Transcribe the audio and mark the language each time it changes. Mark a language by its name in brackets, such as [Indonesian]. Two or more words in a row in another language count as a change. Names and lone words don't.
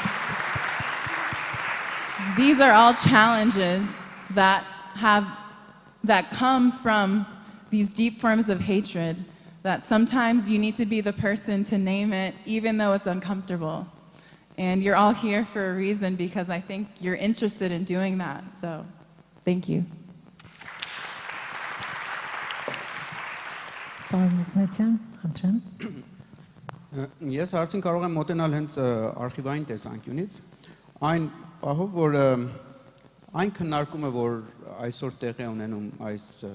[English] These are all challenges that come from these deep forms of hatred, that sometimes you need to be the person to name it, even though it's uncomfortable. And you're all here for a reason, because I think you're interested in doing that. So, thank you. [Armenian] Ես հարցին կարող եմ մոտենալ հենց արխիվային տեսանկյունից, այն պահով, որ այն քննարկումը, որ այսօր տեղի ունենում այս